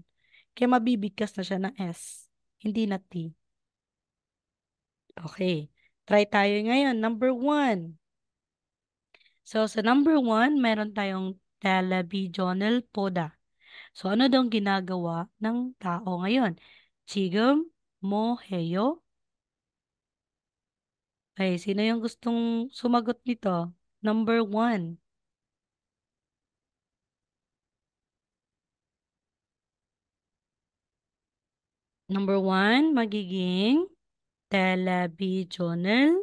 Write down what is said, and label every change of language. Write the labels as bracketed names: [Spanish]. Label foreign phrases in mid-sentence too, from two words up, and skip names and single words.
[Filipino] Kaya mabibigkas na siya ng S. Hindi na T. Okay. Try tayo ngayon. Number 1. So, sa number 1, meron tayong televisional poda. So, ano daw ang ginagawa ng tao ngayon? [Korean] 지금 뭐 해요? [Filipino] Okay, sino yung gustong sumagot nito? Number 1. Number 1, magiging televisional.